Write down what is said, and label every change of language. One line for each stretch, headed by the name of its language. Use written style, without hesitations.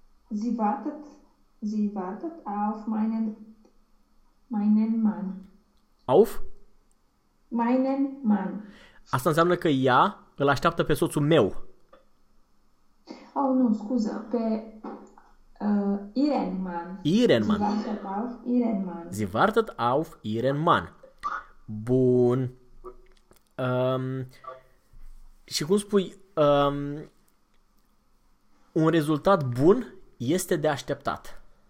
German: Sie wartet auf meinen Mann. Auf? Meinen Mann.
Romanian: Asta înseamnă că ea îl așteaptă pe soțul meu. Oh, nu, scuză, pe Ihren Mann.
German: Ihren Mann. Sie wartet auf Ihren Mann.
Romanian: Bun. Și cum spui, un rezultat bun este de așteptat.